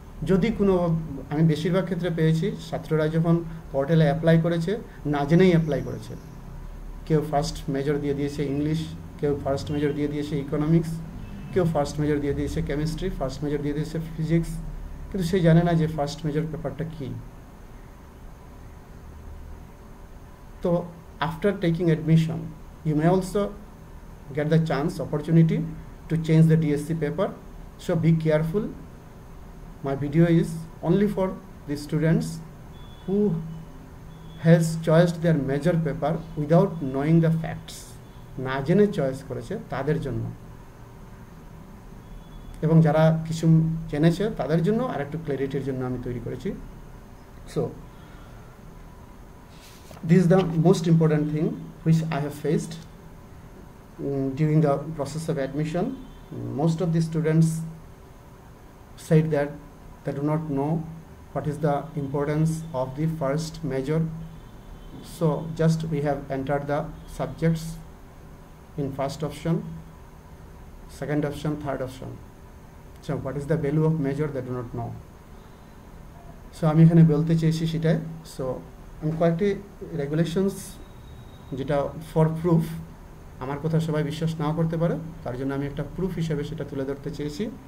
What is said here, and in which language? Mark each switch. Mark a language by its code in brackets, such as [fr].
[bn] যদি কোনো, আমি বেশিরভাগ ক্ষেত্রে পেয়েছি ছাত্ররা যখন পোর্টালে অ্যাপ্লাই করেছে না জেনেই অ্যাপ্লাই করেছে। কেউ ফার্স্ট মেজর দিয়ে দিয়েছে ইংলিশ, কেউ ফার্স্ট মেজর দিয়ে দিয়েছে ইকোনমিক্স, কেউ ফার্স্ট মেজর দিয়ে দিয়েছে কেমিস্ট্রি, ফার্স্ট মেজর দিয়ে দিয়েছে ফিজিক্স, কিন্তু সে জানে না যে ফার্স্ট মেজর পেপারটা কী। [en] তো after taking admission you may also get the opportunity to change the DSC paper, so be careful. My video is only for the students who has choiced their major paper without knowing the facts, [bn] না জেনে choice করেছে তাদের জন্য, এবং যারা কিছু জেনেছে তাদের জন্য আর একটু ক্ল্যারিটির জন্য আমি তৈরি করেছি। [en] So this is the most important thing which I have faced during the process of admission. Most of the students said that they do not know what is the importance of the first major. So just we have entered the subjects in first option, second option, third option. So what is the value of major, they do not know. [bn] So আমি এখানে বলতে চেয়েছি সেটাই। So আমি কয়েকটি regulations, যেটা for proof, আমার কথা সবাই বিশ্বাস নাও করতে পারে, তার জন্য আমি একটা প্রুফ হিসেবে সেটা তুলে ধরতে চেয়েছি।